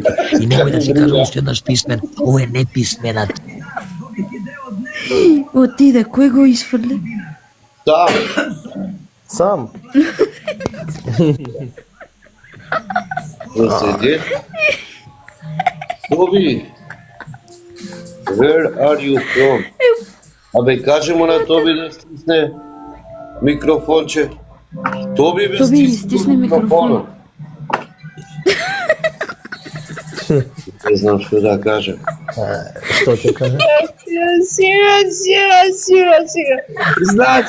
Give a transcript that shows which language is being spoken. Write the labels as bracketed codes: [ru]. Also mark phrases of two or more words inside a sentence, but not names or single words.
[mk] И немој да си кажам уште еднаш писмен, ово е неписменат. Отиде, кој го изфрли? Сам. Седи. Тоби, [en] where are you from? [mk] Абе, кажи му на Тоби да стисне микрофонче. Тоби, бе, стисни микрофон. Не знам што да кажем. Што ќе кажа? Сега. Значи,